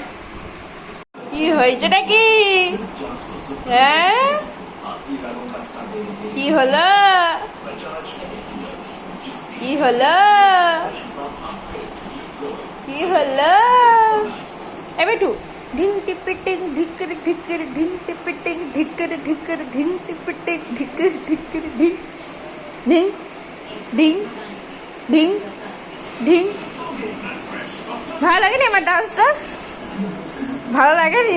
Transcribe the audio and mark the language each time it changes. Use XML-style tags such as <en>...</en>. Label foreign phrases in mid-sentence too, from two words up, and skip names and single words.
<bn>কি হয়েছে নাকি? হ্যাঁ কি হলো, কি হলো, কি হলো? এ বেটু, ঢিং টিপিটিং ঢিক্কর ঢিক্কর ঢিং টিপিটিং ঢিক্কর ঢিক্কর ঢিং টিপিটিং ঢিক্কর ঢিক্কর ঢিং ঢিং ঢিং ঢিং ঢিং। ভালো লাগেনি আমার ডান্সটা? ভালো লাগেনি?</bn>